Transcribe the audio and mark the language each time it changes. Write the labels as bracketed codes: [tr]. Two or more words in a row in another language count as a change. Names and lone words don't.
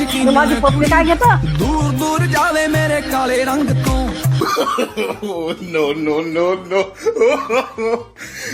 [mr] तू माझी पप्पी काय घेता [pa] ਦੂਰ ਦੂਰ ਜਾਵੇ ਮੇਰੇ ਕਾਲੇ ਰੰਗ ਤੋ [en] Oh, no, no, no, no.